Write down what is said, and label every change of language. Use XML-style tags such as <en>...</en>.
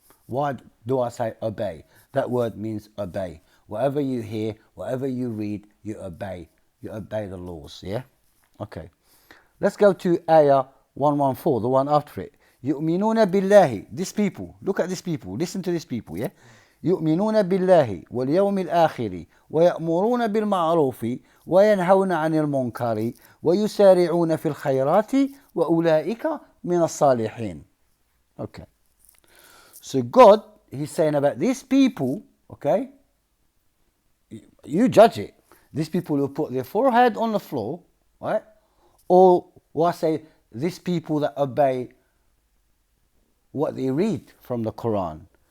<en>Why do I say obey? That word means obey. Whatever you hear, whatever you read, you obey. You obey the laws, yeah? Okay. Let's go to ayah 114, the one after it.</en> <ar>يؤمنون بالله.</ar> <en>These people, look at these people, listen to these people, yeah?</en> <ar>يؤمنون بالله واليوم الآخر ويأمرون بالمعروف وينهون عن المنكر ويسارعون في الخيرات وأولئك من الصالحين.</ar> <en>Okay. So God, he's saying about these people, okay? You judge it. These people who put their forehead on the floor, right? Or I say, these people that obey what they read from the Quran.</en>